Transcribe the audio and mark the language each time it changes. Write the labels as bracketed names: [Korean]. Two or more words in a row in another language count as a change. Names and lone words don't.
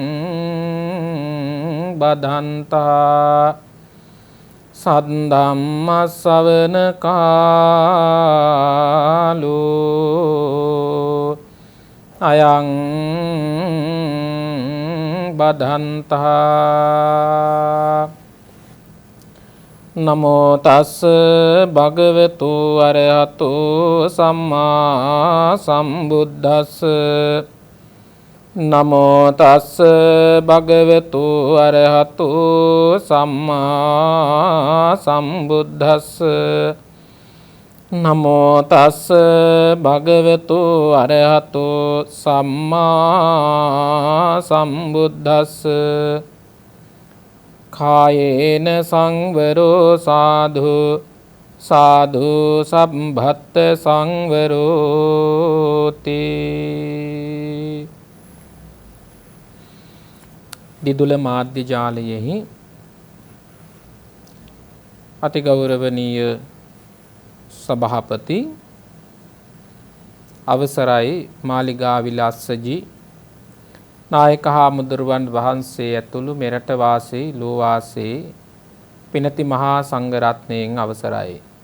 [Pali] බදන්තා සද්ධම්ම ශ්‍රවණ කාලෝ අයං බදන්තා නමෝ තස් භගවතු අරහතෝ සම්මා සම්බුද්දස්ස නමෝ තස්ස භගවතු අරහතු සම්මා සම්බුද්දස්ස නමෝ තස්ස භගවතු අරහතු සම්මා සම්බුද්දස්ස කායේන සංවරෝ සාධු සාධු සම්භත්ත සංවරෝති. [Sinhala] දිදුල මාධ්‍ය ජාලයෙහි අතිගෞරවනීය සභාපති අවසරයි මාලිගා විලාසජී නායක හාමුදුරුවන් වහන්සේ ඇතුළු මෙරට වාසී ලෝ වාසී පිනති මහා සංඝරත්නයෙන් අවසරයි.